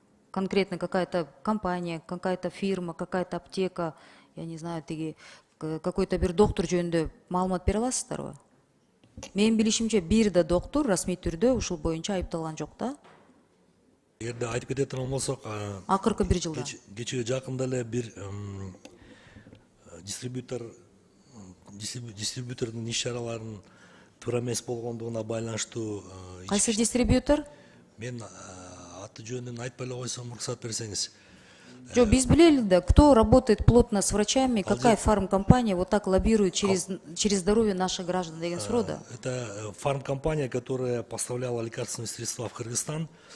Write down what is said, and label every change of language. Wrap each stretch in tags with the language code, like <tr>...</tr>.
<ru>Конкретно какая-то компания, какая-то фирма, какая-то аптека, я не знаю, какой-то</ru> <ky>бир доктор жөнүндө маалымат бере аласыздарбы? Менин билишимче бир да доктор расмий түрдө ушул боюнча айыпталган жок да? Эгерде айтып кете турган болсок, акыркы бир жылда кечээ жакында эле бир дистрибьютордун иш чараларынын туура эмес болгондугуна байланыштуу. Кайсы дистрибьютор? Мен аты жөнүн айтпай эле койсом, уруксат берсеңиз. Жок, биз билели да,</ky> <ru>кто работает плотно с врачами, какая фармкомпания вот так лоббирует через здоровье наших граждан</ru> <ky>деген суроо да.</ky> <ru>Это фармкомпания, которая поставляла лекарственные средства в Кыргызстан.</ru>